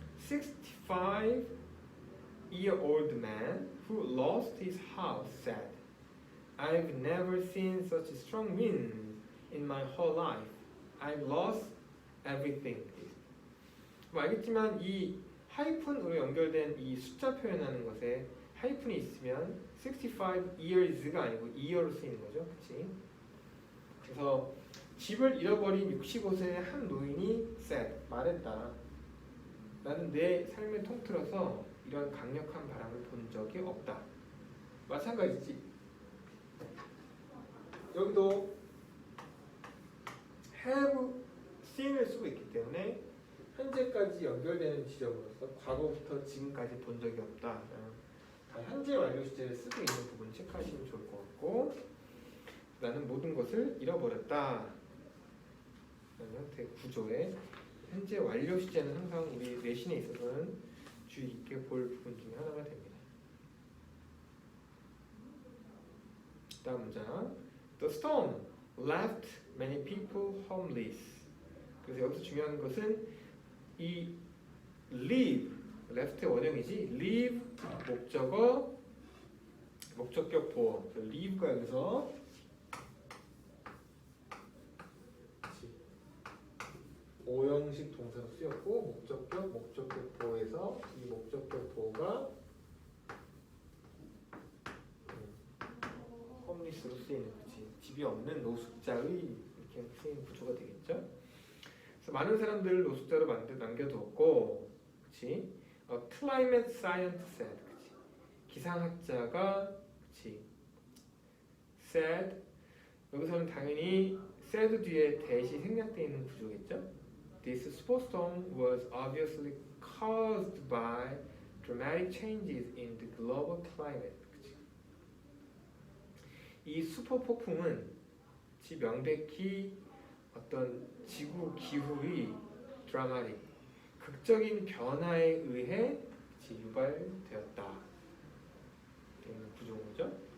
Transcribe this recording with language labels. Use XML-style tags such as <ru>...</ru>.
<en>65-year-old man who lost his house said, I've never seen such strong winds in my whole life. I've lost everything.</en> <ko>뭐 알겠지만 이 하이픈으로 연결된 이 숫자 표현하는 것에 하이픈이 있으면 65 years가 아니고 year로 쓰이는 거죠. 그치? 그래서 집을 잃어버린 65세의 한 노인이 said, 말했다. 나는 내 삶을 통틀어서 이런 강력한 바람을 본 적이 없다. 마찬가지지. 여기도 have seen을 쓰고 있기 때문에 현재까지 연결되는 지점으로서 과거부터 지금까지 본 적이 없다. 현재 완료 시제를 쓰고 있는 부분 체크하시면 좋을 것 같고 나는 모든 것을 잃어버렸다. 라는 형태의 구조의 현재 완료 시제는 항상 우리 내신에 있어서는 주의 깊게 볼 부분 중에 하나가 됩니다. 다음 문장.</ko> <en>The storm left many people homeless.</en> <ko>그래서 여기서 중요한 것은 이 leave, left의 원형이지 leave 목적어 목적격 보어. leave가 여기서 오형식 동사로 쓰였고 목적격 보호에서 이 목적격 보호가 홈리스로 쓰이는 거지. 집이 없는 노숙자의 이렇게 쓰이는 구조가 되겠죠. 그래서 많은 사람들을 노숙자로 남겨두었고, 그렇지?</ko> <en>Climate scientist said,</en> <ko>그렇지? 기상학자가, 그렇지? said 여기서는 당연히 said 뒤에 대시 생략되어 있는 구조겠죠.</ko> <en>This superstorm was obviously caused by dramatic changes in the global climate.</en> <ko>그치? 이 슈퍼 폭풍은 명백히 어떤 지구 기후의 드라마틱, 극적인 변화에 의해 유발되었다. 이런 구조인 거죠.</ko>